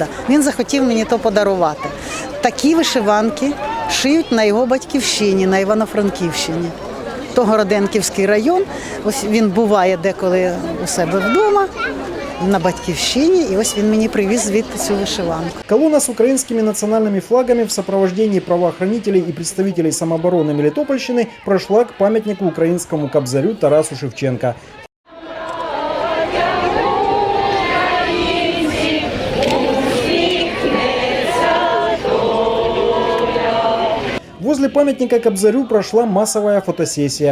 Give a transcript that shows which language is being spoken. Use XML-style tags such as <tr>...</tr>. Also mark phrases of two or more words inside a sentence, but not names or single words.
<uk>Він захотів мені то подарувати. Такі вишиванки шиють на його батьківщині, на Івано-Франківщині. То Городенківський район, ось він буває деколи у себе вдома, на батьківщині, и ось він мені привіз звідти цю вишиванку.</uk> <ru>Колонна с украинскими национальными флагами в сопровождении правоохранителей и представителей самообороны Мелитопольщины прошла к памятнику украинскому кобзарю Тарасу Шевченко. Возле памятника Кобзарю прошла массовая фотосессия.</ru>